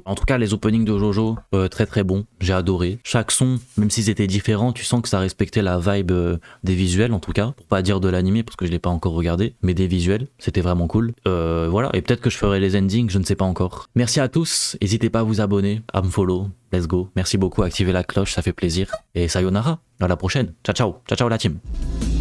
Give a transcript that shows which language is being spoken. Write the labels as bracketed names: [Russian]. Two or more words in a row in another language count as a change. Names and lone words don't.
[French] En tout cas, les openings de JoJo, très très bons. J'ai adoré. Chaque son, même s'ils étaient différents, tu sens que ça respectait la vibe des visuels en tout cas. Pour pas dire de l'animé parce que je l'ai pas encore regardé. Mais des visuels, c'était vraiment cool. Voilà, et peut-être que je ferai les endings, je ne sais pas encore. Merci à tous, n'hésitez pas à vous abonner, à me follow, [English] let's go. [French] Merci beaucoup, activez la cloche, ça fait plaisir. Et sayonara, à la prochaine. Ciao ciao, ciao ciao la team.